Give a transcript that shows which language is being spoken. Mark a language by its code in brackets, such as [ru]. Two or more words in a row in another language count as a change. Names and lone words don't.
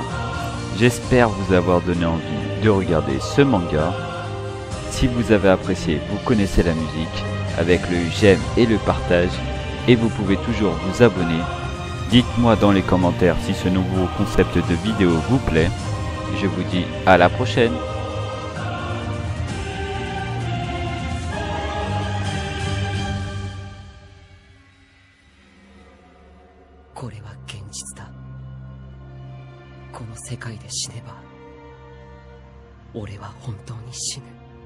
[fr] J'espère vous avoir donné envie de regarder ce manga. Si vous avez apprécié, vous connaissez la musique, avec le j'aime et le partage, et vous pouvez toujours vous abonner. Dites-moi dans les commentaires si ce nouveau concept de vidéo vous plaît. Je vous dis à la prochaine. [ja] これは現実だ。この世界で死ねば俺は本当に死ぬ。